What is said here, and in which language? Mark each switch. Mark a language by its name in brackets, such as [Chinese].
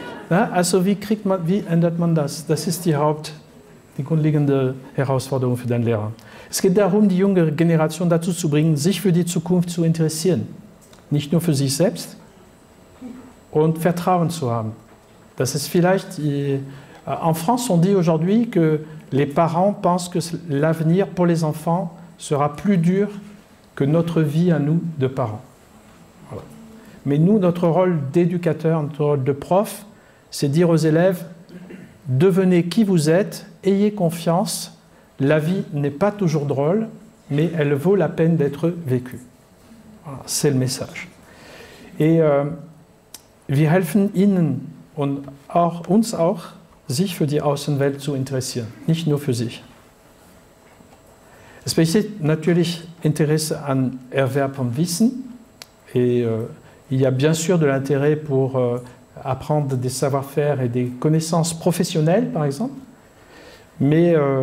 [German] Ja, also wie ändert man das? Das ist die grundlegende Herausforderung für den Lehrer. Es geht darum, die junge Generation dazu zu bringen, sich für die Zukunft zu interessieren. Nicht nur für sich selbst und Vertrauen zu haben. Das ist vielleicht... [French] En France, on dit aujourd'hui que les parents pensent que l'avenir pour les enfants sera plus dur que notre vie à nous de parents. Voilà. Mais nous, notre rôle d'éducateur, notre rôle de prof, c'est dire aux élèves, devenez qui vous êtes, ayez confiance, la vie n'est pas toujours drôle, mais elle vaut la peine d'être vécue. Voilà, c'est le message. [German] Et wir helfen Ihnen und auch uns auch, sich für die Außenwelt zu interessieren, nicht nur für sich. Es besteht natürlich Interesse an Erwerb von Wissen [French] et il y a bien sûr de l'intérêt pour apprendre des savoir-faire et des connaissances professionnelles, par exemple, mais